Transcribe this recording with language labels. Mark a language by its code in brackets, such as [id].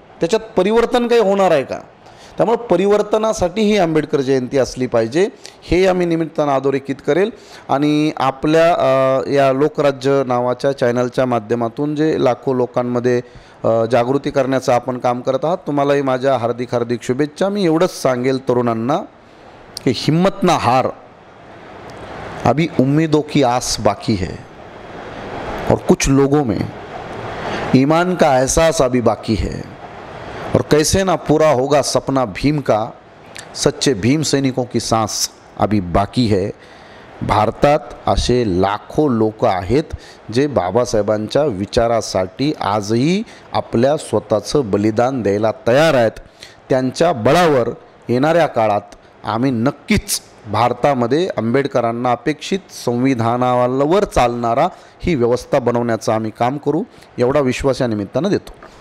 [mr] त्याच्यात परिवर्तन काही होणार आहे का? त्यामुळे परिवर्तनासाठी ही आंबेडकर जयंती असली पाहिजे हे आम्ही निमित्तानं अधोरेखित करेल. आणि आपल्या या लोकराज्य नावाच्या चॅनलच्या माध्यमातून जे लाखो लोकांमध्ये जागृती करण्याचं आपण काम करत आहात, तुम्हालाही माझ्या हार्दिक हार्दिक शुभेच्छा. मी एवढंच सांगेल तरुणांना की [hi] हिम्मत ना हार, अभी उम्मीदों की आस बाकी है और कुछ लोगों में ईमान का एहसास अभी बाकी है और कैसे ना पूरा होगा सपना भीम का, सच्चे भीम सैनिकों की सांस अभी बाकी है. [mr] भारतात असे लाखो लोक आहेत जे बाबासाहेबांच्या विचारासाठी आजही आपल्या स्वतःचं बलिदान द्यायला तयार आहेत. त्यांच्या बळावर येणाऱ्या काळात आम्ही नक्कीच भारतामध्ये आंबेडकरांना अपेक्षित संविधानावर चालणारा ही व्यवस्था बनवण्याचं आम्ही काम करू, एवढा विश्वास या निमित्तानं देतो.